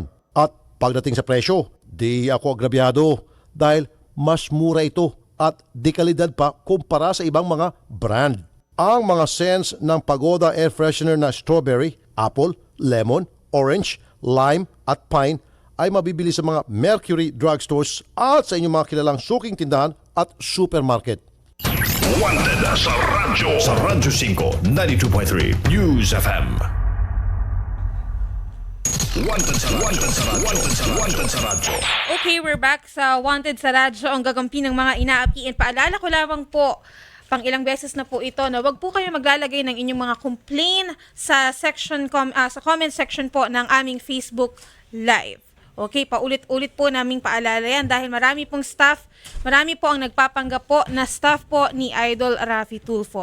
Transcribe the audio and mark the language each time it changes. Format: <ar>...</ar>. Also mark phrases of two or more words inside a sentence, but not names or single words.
<tl>At pagdating sa presyo, di ako agrabyado dahil mas mura ito at di kalidad pa kumpara sa ibang mga brand. Ang mga scents ng Pagoda Air Freshener na strawberry, apple, lemon, orange, lime at pine ay mabibili sa mga Mercury drugstores at sa inyong mga kilalang suking tindahan at supermarket. Wanted sa radyo. Sa Radyo 5, 92.3 News FM. Wanted sa radyo.</tl> <en>Okay, we're back</en> <tl>sa Wanted sa Radyo, ang gagampi ng mga inaapiin. Paalala ko lamang po, pang ilang beses na po ito, na wag po kayo maglalagay ng inyong mga complaint sa sa</tl> <en>comment section</en> <tl>po ng aming Facebook Live. Okay, paulit-ulit po naming paalala yan dahil marami pong staff, marami po ang nagpapanggap po na staff po ni Idol Raffy Tulfo.</tl>